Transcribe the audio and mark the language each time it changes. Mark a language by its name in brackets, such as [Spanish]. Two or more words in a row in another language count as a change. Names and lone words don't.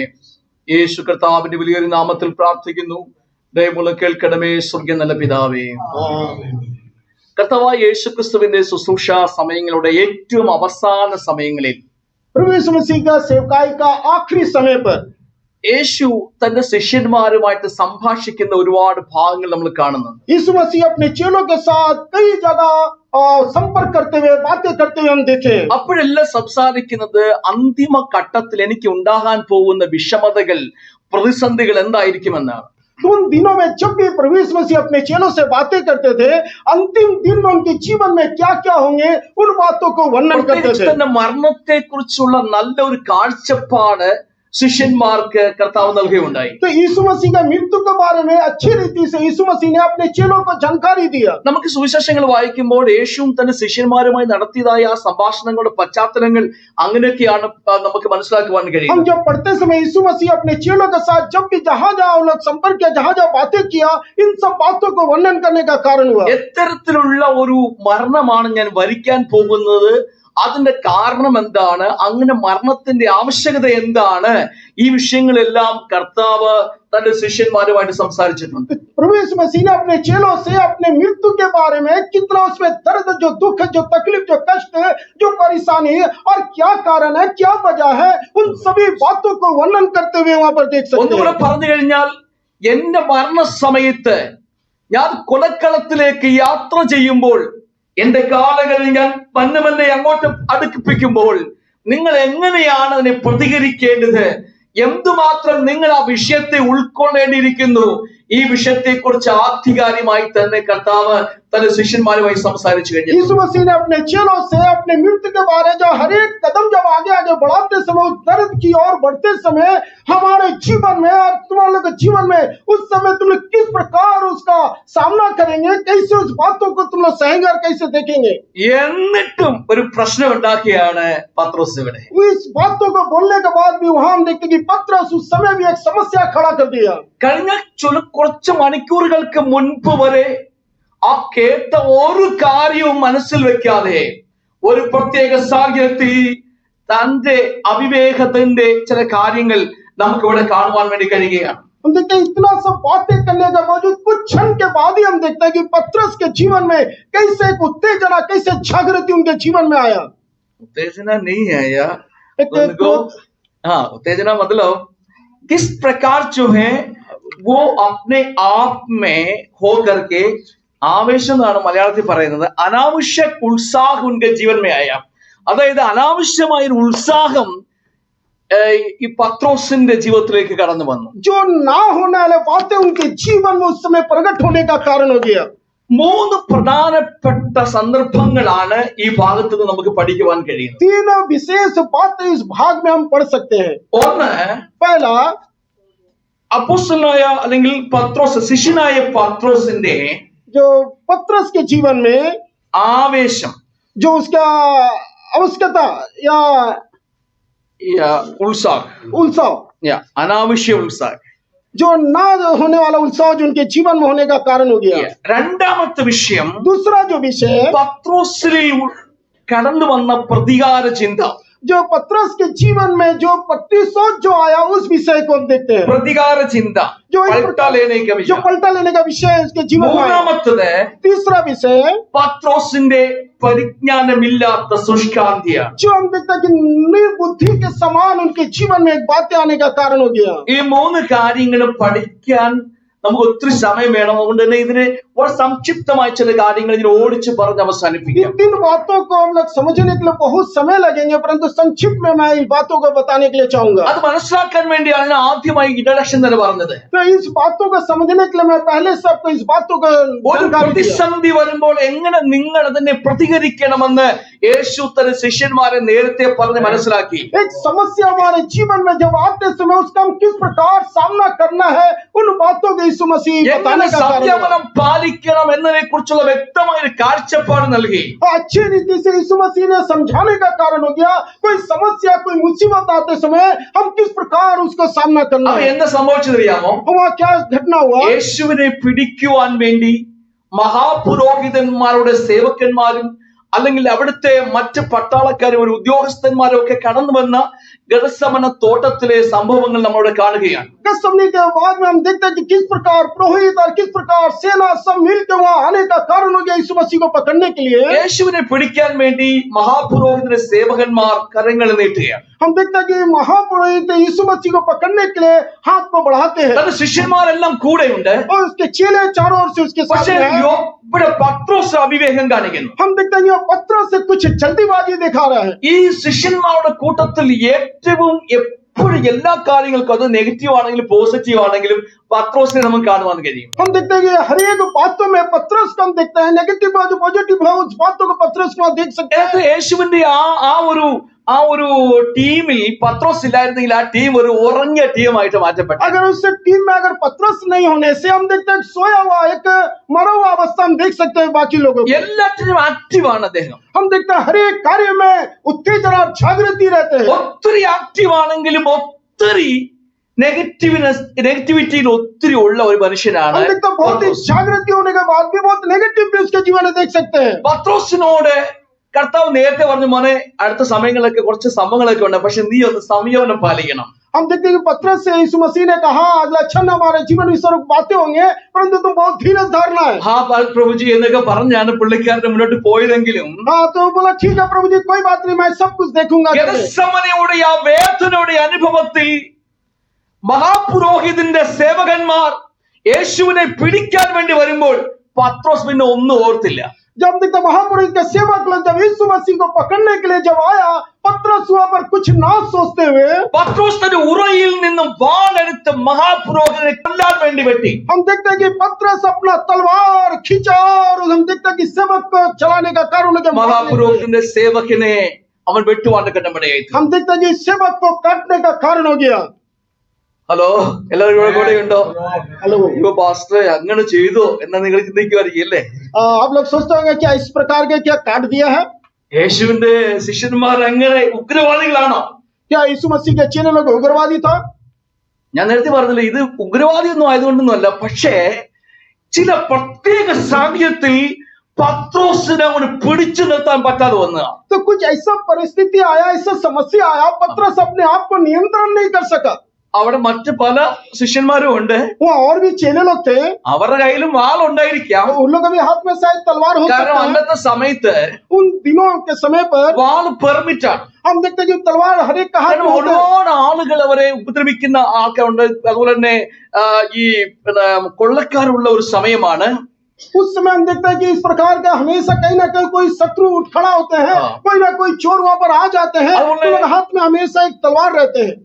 [Malayalam] യേശു കർത്താവിന്റെ വലിയൊരു നാമത്തിൽ പ്രാർത്ഥിക്കുന്നു. ദയമുള്ള കേൾക്കണമേ സ്വർഗ്ഗ നല്ല പിതാവേ. കർത്താവായ യേശു ക്രിസ്തുവിന്റെ ശുശ്രൂഷ സമയങ്ങളുടെ ഏറ്റവും അവസാന സമയങ്ങളിൽ [Hindi] प्रभु यीशु मसीह का सेवकाई का आखिरी समय पर [Malayalam] യേശു തന്റെ ശിഷ്യന്മാരുമായിട്ട് സംഭാഷിക്കുന്ന ഒരുപാട് ഭാഗങ്ങൾ നമ്മൾ കാണുന്നുണ്ട്. [Hindi] यीशु मसीह अपने चेलों के साथ कई जगह संपर्क करते हुए बातें करते हुए हम देखे। [Malayalam] അപ്പോഴെല്ലാം സംസാരിക്കുന്നത് അന്തിമ ഘട്ടത്തിൽ എനിക്ക് ഉണ്ടാകാൻ പോകുന്ന വിഷമതകൾ, പ്രതിസന്ധികൾ എന്തായിരിക്കുമെന്നാണ്. [Hindi] तो उन दिनों में जब भी प्रभु यीशु मसीह अपने चेलों से बातें करते थे, अंतिम दिन में उनके जीवन में क्या क्या होंगे उन बातों को वर्णन करते [Malayalam] പ്രത്യേകിച്ച് [Hindi] थे. [Malayalam] തന്നെ മരണത്തെ കുറിച്ചുള്ള നല്ലൊരു കാഴ്ചപ്പാട് ശിഷ്യന്മാർക്ക് കർത്താവ് നൽകുകയുണ്ടായി. [Hindi] तो यीशु मसीह का मृत्यु के बारे में अच्छी रीति से यीशु मसीह ने अपने चेलों को जानकारी दिया. [Malayalam] നമുക്ക് സുവിശേഷങ്ങൾ വായിക്കുമ്പോൾ യേശുവും തന്റെ ശിഷ്യന്മാരുമായി നടത്തിയതായ ആ സംഭാഷണങ്ങളുടെ പശ്ചാത്തലങ്ങൾ അങ്ങനെയൊക്കെയാണ് നമുക്ക് മനസ്സിലാക്കുവാൻ [Hindi] हम [Malayalam] കഴിയും. [Hindi] जब पढ़ते समय यीशु मसीह अपने चेलों के साथ जब भी जहां जहां उन लोग संपर्क किया, जहां जहां बातें किया, इन सब बातों को वर्णन करने का कारण हुआ. [Malayalam] എത്തരത്തിലുള്ള ഒരു മരണമാണ് ഞാൻ വരിക്കാൻ പോകുന്നത്, അതിന്റെ കാരണം എന്താണ്, അങ്ങനെ മരണത്തിന്റെ ആവശ്യകത എന്താണ്, ഈ വിഷയങ്ങളെല്ലാം കർത്താവ് തന്റെ ശിഷ്യന്മാരുമായിട്ട് സംസാരിച്ചിട്ടുണ്ട്. [Hindi] प्रभु यीशु मसीह ने अपने चेलों से अपने मृत्यु के बारे में कितना उसमें दर्द, जो दुख, जो तकलीफ, जो कष्ट, जो परेशानी और क्या कारण है, क्या वजह है, उन सभी बातों को वर्णन करते हुए वहां पर देख सकते [Malayalam] ഒന്നുകൂടെ [Hindi] हैं. [Malayalam] പറഞ്ഞു കഴിഞ്ഞാൽ, എന്റെ മരണസമയത്ത് ഞാൻ കൊലക്കളത്തിലേക്ക് യാത്ര ചെയ്യുമ്പോൾ, എന്റെ കാലുകൾ ഞാൻ പന്നമെന്നെ അങ്ങോട്ട് അടുപ്പിക്കുമ്പോൾ നിങ്ങൾ എങ്ങനെയാണ് അതിനെ പ്രതികരിക്കേണ്ടത്, എന്തുമാത്രം നിങ്ങൾ ആ വിഷയത്തെ ഉൾക്കൊള്ളേണ്ടിയിരിക്കുന്നു, ഈ വിഷയത്തെക്കുറിച്ച് ആധികാരികമായി തന്നെ കർത്താവ് തന്റെ ശിഷ്യന്മാരുമായി സംസാരിച്ചു കഴിഞ്ഞു. [Hindi] यीशु मसीह ने अपने चेलों से अपने मृत्यु के बारे जो हर एक कदम जब आगे आगे बढ़ाते समय, उस दर्द की ओर बढ़ते समय हमारे जीवन में और तुम लोग के जीवन में उस समय तुम लोग किस प्रकार उसका सामना करेंगे, कैसे उस बातों को तुम लोग सहेंगे और कैसे देखेंगे. [Malayalam] എന്നിട്ടും ഒരു പ്രശ്നം ഉണ്ടാക്കിയാണ് പത്രോസ് ഇവിടെ. [Hindi] इस बातों को बोलने के बाद भी वहां हम देखते कि पतरस उस समय भी एक समस्या खड़ा कर दिया. [Malayalam] കഴിഞ്ഞ കുറച്ച് മണിക്കൂറുകൾക്ക് മുൻപ് വരെ ആ കേട്ട ഒരു കാര്യവും മനസ്സിൽ വെക്കാതെ ഒരു പ്രത്യേക സാഹചര്യത്തിൽ തന്റെ അവിവേകത്തിന്റെ ചില കാര്യങ്ങൾ നമുക്ക് ഇവിടെ കാണുവാൻ വേണ്ടി കഴിയുകയാണ്. [Hindi] हम देखते हैं इतना सब बातें करने के बावजूद कुछ क्षण के बाद ही हम देखते हैं कि पतरस के जीवन में कैसे एक उत्तेजना, कैसे जागृति उनके जीवन में आया. उत्तेजना नहीं है यार, एक उनको हाँ उत्तेजना मतलब किस प्रकार जो है वो अपने आप में हो करके [Malayalam] ആവേശം എന്നാണ് മലയാളത്തിൽ പറയുന്നത്, അനാവശ്യ ഉത്സാഹം [Hindi] ഉनके जीवन में आया. [Malayalam] അതായത് അനാവശ്യമായ ഒരു ഉത്സാഹം ഈ പത്രോസിന്റെ ജീവിതത്തിലേക്ക് കടന്നു വന്നു. [Hindi] जो ना होने वाले बातें उनके जीवन में उस समय प्रकट होने का कारण हो गया. [Malayalam] മൂന്ന് പ്രധാനപ്പെട്ട സന്ദർഭങ്ങളാണ് ഈ ഭാഗത്ത് നിന്ന് നമുക്ക് പഠിക്കുവാൻ കഴിയുന്നത്. [Hindi] तीन विशेष बातें इस भाग में हम पढ़ सकते हैं. [Malayalam] ഒന്ന്, [Hindi] पहला, [Malayalam] അപ്പോസ്തലനായ അല്ലെങ്കിൽ പത്രോസ്, ശിഷ്യനായ പത്രോസിന്റെ [Hindi] जो पतरस के जीवन में [Malayalam] ആവേശം, [Hindi] जो उसका आवश्यकता या [Malayalam] ഉത്സാഹം, അനാവശ്യ ഉത്സാഹം, [Hindi] जो ना होने वाला उत्साह जो उनके जीवन में होने का कारण हो गया. [Malayalam] രണ്ടാമത്തെ വിഷയം, [Hindi] दूसरा जो विषय है, [Malayalam] പത്രോസിൽ കടന്നു വന്ന പ്രതികാര ചിന്ത. [Hindi] जो पतरस के जीवन में जो प्रतिशोध जो आया उस विषय को हम देखते हैं. [Malayalam] പ്രതികാര ചിന്ത, [Hindi] जो एक पलटा लेने का जो [Malayalam] വിഷയം. [Hindi] पलटा लेने का विषय है उसके जीवन में आया. [Malayalam] മൂന്നാമത്തത് [Hindi] तीसरा विषय है [Malayalam] പത്രോസിന്റെ പരിജ്ഞാനമില്ലാത്ത ശുഷ്കാന്തിയാണ്. [Hindi] जो हम देखते हैं कि निर्बुद्धि के समान उनके जीवन में एक बातें आने का कारण हो गया. [Malayalam] ഈ മൂന്ന് കാര്യങ്ങളും പഠിക്കാൻ നമുക്ക് ഒത്തിരി സമയം വേണം. അതുകൊണ്ട് തന്നെ ഇതിന് വളരെ സംക്ഷിപ്തമായ ചില കാര്യങ്ങൾ ഇതിന് ഓടിച്ച് പറഞ്ഞ് [Hindi] इन [Malayalam] അവസാനിപ്പിക്കാം. [Hindi] तीन बातों को हम लोग समझने के लिए बहुत समय लगेंगे, परंतु संक्षिप्त में मैं इन बातों को बताने के लिए चाहूंगा. [Malayalam] അത് മനസ്സിലാക്കാൻ വേണ്ടിയാണ് ആദ്യമായി ഇൻട്രഡക്ഷൻ തന്നെ പറഞ്ഞത്. [Hindi] तो इस बातों को समझने के लिए मैं पहले से आपको इस बातों को [Malayalam] ഒരു [Hindi] जानकारी दिया. [Malayalam] പ്രതിസന്ധി വരുമ്പോൾ എങ്ങനെ നിങ്ങൾ അതിനെ പ്രതികരിക്കണമെന്ന് യേശു തന്റെ ശിഷ്യന്മാരെ നേരത്തെ പറഞ്ഞ് മനസ്സിലാക്കി. [Hindi] एक समस्या हमारे जीवन में जब आते समय उसका हम किस प्रकार सामना करना है, उन बातों को यीशु मसीह [Malayalam] എങ്ങനെ [Hindi] बताने का कारण हुआ. [Malayalam] സംയമനം പാലിക്കണം എന്നതിനെ കുറിച്ചുള്ള വ്യക്തമായ ഒരു കാഴ്ചപ്പാട് നൽകി. [Hindi] अच्छी रीति से यीशु मसीह ने समझाने का कारण हो गया. कोई समस्या, कोई मुसीबत आते समय हम किस प्रकार उसको सामना करना [Malayalam] അപ്പൊ [Hindi] है. [Malayalam] എന്താ സംഭവിച്ചതറിയാമോ? [Hindi] वहाँ क्या घटना हुआ? [Malayalam] യേശുവിനെ പിടിക്കുവാൻ വേണ്ടി മഹാപുരോഹിതന്മാരുടെ സേവകന്മാരും അല്ലെങ്കിൽ അവിടുത്തെ മറ്റ് പട്ടാളക്കാരും ഒരു ഉദ്യോഗസ്ഥന്മാരും ഒക്കെ കടന്നു വന്ന ഗെത്സമന തോട്ടത്തിലെ സംഭവങ്ങൾ നമ്മളിവിടെ കാണുകയാണ്. [Hindi] गतसमनी के बाद में हम देखते हैं कि किस प्रकार पुरोहित और किस प्रकार सेना सब मिलकर वहां आने का कारण हो गया यीशु मसीह को पकड़ने के लिए. [Malayalam] യേശുവിനെ പിടിക്കാൻ വേണ്ടി മഹാപുരോഹിതന്റെ സേവകന്മാർ കരങ്ങൾ നീട്ടുകയാണ്. [Hindi] हम देखते हैं कि महापुरोहित यीशु मसीह को पकड़ने के लिए हाथ को बढ़ाते हैं [Malayalam] തന്റെ ശിഷ്യന്മാരെല്ലാം കൂടെയുണ്ട്. [Hindi] और उसके चेले चारों ओर से उसके [Malayalam] പക്ഷേ [Hindi] साथ हैं. [Malayalam] ഇവിടെ പത്രോസ് അവിവേകം കാണിക്കുന്നു. [Hindi] हम देखते हैं ये पत्रों से कुछ जल्दीबाजी दिखा रहा है. [Malayalam] ഈ ശിഷ്യന്മാരുടെ കൂട്ടത്തിൽ ഏറ്റവും എപ്പോഴും എല്ലാ കാര്യങ്ങൾക്കും അത് നെഗറ്റീവ് ആണെങ്കിലും പോസിറ്റീവ് ആണെങ്കിലും പത്രോസിനെ നമുക്ക് കാണുവാൻ കഴിയും. [Hindi] हम देखते हैं कि हर एक बातों में पतरस को हम देखते हैं, नेगेटिव जो पॉजिटिव है उस बातों को पतरस को देख सकते हैं. [Malayalam] യേശുവിന്റെ ആ ഒരു ടീമിൽ പത്രോസ് ഇല്ലായിരുന്നെങ്കിൽ ആ ടീം ഒരു ഉറങ്ങിയ ടീമായിട്ട് മാറ്റപ്പെട്ടു. [Hindi] अगर उस टीम में अगर पतरस नहीं होने से हम देखते हैं सोया हुआ एक मरा हुआ अवस्था हम देख सकते हैं बाकी लोगों को. [Malayalam] എല്ലാറ്റിനും ആക്റ്റീവാണ് അദ്ദേഹം. [Hindi] हम देखते हैं हर एक कार्य में उत्तेजना और जागृति रहते हैं. [Malayalam] ഒത്തിരി ആക്റ്റീവ് ആണെങ്കിലും ഒത്തിരി നെഗറ്റിവിറ്റിയിൽ ഒത്തിരി ഉള്ള ഒരു മനുഷ്യനാണ്. [Hindi] हम देखते हैं बहुत ही जागृति होने के बाद भी बहुत नेगेटिव भी उसके जीवन में देख सकते हैं. [Malayalam] പത്രോസിനോട് കർത്താവ് നേരത്തെ പറഞ്ഞു, മോനെ അടുത്ത സമയങ്ങളൊക്കെ കുറച്ച് സംഭവങ്ങളൊക്കെ ഉണ്ട്, പക്ഷെ നീ ഒന്ന് സംയമനം പാലിക്കണം. [Hindi] हम देखते हैं कि पतरस से यीशु मसीह ने कहा अगला क्षण हमारे जीवन में स्वरूप बातें होंगे, परंतु तुम बहुत धीरज धारना है. हाँ प्रभुजी [Malayalam] എന്നൊക്കെ പറഞ്ഞാണ് പുള്ളിക്കാരന്റെ മുന്നോട്ട് പോയതെങ്കിലും [Hindi] हाँ तो बोला ठीक है प्रभु जी कोई बात नहीं, मैं सब कुछ देखूंगा. [Malayalam] ഗെത്സമനിയുടെ ആ വേദനയുടെ അനുഭവത്തിൽ മഹാപുരോഹിതന്റെ സേവകന്മാർ യേശുവിനെ പിടിക്കാൻ വേണ്ടി വരുമ്പോൾ പത്രോസ് പിന്നെ ഒന്നും ഓർത്തില്ല. [Hindi] जब देखते महापुरुष के सेवक लोग जब यीशु मसीह को पकड़ने के लिए जब आया, पतरस वहां पर कुछ ना सोचते हुए [Malayalam] പത്രോസ് തന്റെ ഉറയിൽ നിന്നും വാളെടുത്ത് മഹാപുരോഹിതനെ കൊല്ലാൻ വേണ്ടി വെട്ടി. [Hindi] हम देखते हैं कि पतरस अपना तलवार खींचा और हम देखते हैं कि सेवक को चलाने का कारण उनके [Malayalam] മഹാപുരോഹിതന്റെ സേവകനെ അവൻ വെട്ടുവാൻ കണ്ടപടിയായി. [Hindi] हम देखते हैं कि सेवक को काटने का कारण हो गया. [Malayalam] ഹലോ, എല്ലാവരും കൂടെ ഉണ്ടോ? [Hindi] हेलो, [Malayalam] ഇപ്പൊ പാസ്റ്റർ അങ്ങനെ ചെയ്തോ എന്നാ നിങ്ങൾ ചിന്തിക്കുമായിരിക്കും അല്ലേ? [Hindi] आप लोग सोचते होंगे क्या इस प्रकार के क्या काट दिया है? [Malayalam] യേശുവിന്റെ ശിഷ്യന്മാർ അങ്ങനെ ഉഗ്രവാദികളാണോ? [Hindi] क्या यीशु मसीह के चेले लोग उग्रवादी था? [Malayalam] ഞാൻ നേരത്തെ പറഞ്ഞില്ല, ഇത് ഉഗ്രവാദി ഒന്നും ആയതുകൊണ്ടൊന്നും അല്ല. പക്ഷേ ചില പ്രത്യേക സാഹചര്യത്തിൽ പത്രോസിനെ അവന് പിടിച്ചു നിർത്താൻ പറ്റാതെ വന്ന. [Hindi] तो कुछ ऐसा परिस्थिति आया, ऐसा समस्या आया, पतरस अपने आप को नियंत्रण नहीं कर सका. [Malayalam] അവിടെ മറ്റു പല ശിഷ്യന്മാരും ഉണ്ട്, [Hindi] वहाँ और भी चेले लोग थे, [Malayalam] അവരുടെ കയ്യിലും വാളുണ്ടായിരിക്കാം. [Hindi] उन लोगों के हाथ में शायद तलवार हो [Malayalam] കാരണം [Hindi] सकता है. [Malayalam] അന്നത്തെ സമയത്ത് [Hindi] उन दिनों के समय पर [Malayalam] വാള് പെർമിറ്റ് ആണ്. [Hindi] हम देखते हैं कि तलवार हर एक का हाथ [Malayalam] കാരണം [Hindi] में होता है. [Malayalam] ഒരുപാട് ആളുകൾ അവരെ ഉപദ്രവിക്കുന്ന ആൾക്കാരുണ്ട്. അതുപോലെ തന്നെ ഈ കൊള്ളക്കാരുള്ള ഒരു സമയമാണ്. [Hindi] उस समय हम देखते हैं कि इस प्रकार का हमेशा कहीं ना कहीं कोई शत्रु उठ खड़ा होते हैं, कोई ना कोई चोर वहां पर आ जाते हैं, तो उनके हाथ में हमेशा एक तलवार रहते हैं.